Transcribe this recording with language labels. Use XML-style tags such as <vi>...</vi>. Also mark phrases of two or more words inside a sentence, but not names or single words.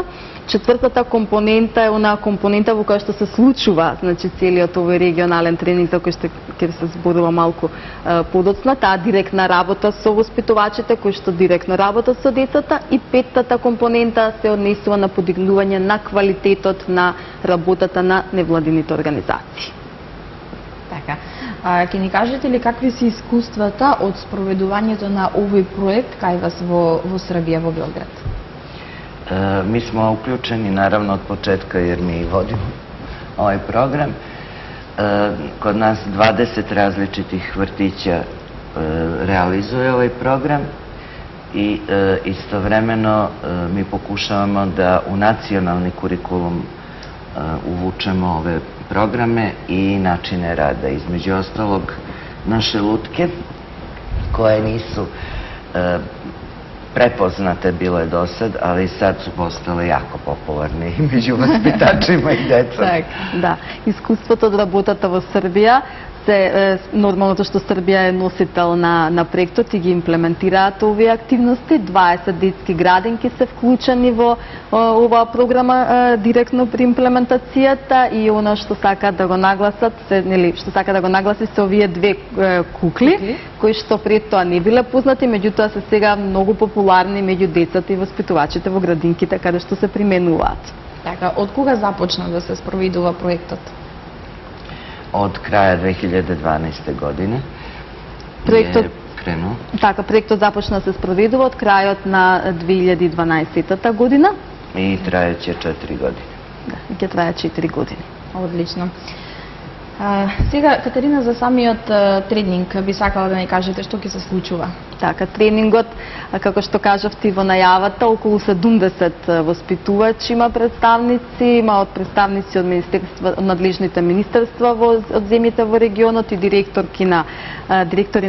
<mk>Четвртата компонента е онаа компонента во која што се случува, значи целиот овој регионален тренинг за кој што ќе се зборува малку подоцна, таа директна работа со воспитувачите кои што директно работат со децата и петтата компонента се однесува на подигнување на квалитетот на работата на невладините организации. Така. Ќе ни кажете ли какви се искуствата од спроведувањето на овој проект кај вас во Србија, во Белград?</mk> <sr>Mi smo uključeni naravno od početka jer mi vodimo ovaj program. Kod nas 20 različitih vrtića realizuje ovaj program i istovremeno mi pokušavamo da u nacionalni kurikulum uvučemo ove programe i načine rada. Između ostalog, naše lutke koje nisu prepoznate bile do sad, ali sad su postale jako popularne i među vaspitačima i decom.</sr> <mk>Так, да. Искуството од работата во Србија нормалното што Србија е носител на проектот и ги имплементираат овие активности. 20 детски градинки се вклучени во оваа програма директно при имплементацијата и она што сака да го нагласат се овие две кукли кои што пред тоа не биле познати, меѓутоа се сега многу популарни меѓу децата и воспитувачите во градинките каде што се применуваат. Така, од кога започна да се спроведува проектот?</mk> <sr>Od kraja 2012. godine</sr> <mk>Проектот</mk> <sr>je krenuo.</sr> <mk>Така, проектот започна да се спроведува од крајот на 2012 година.</mk> <sr>I trajeće 4 godine.</sr> <mk>Да, ќе трае 4 години. Одлично. Сега, Катерина, за самиот тренинг би сакала да ни кажете што ќе се случува? Така, тренингот, како што кажавте во најавата, околу 70 воспитувачи има представници, има од представници од надлежните министерства од земјите во регионот и директори</mk>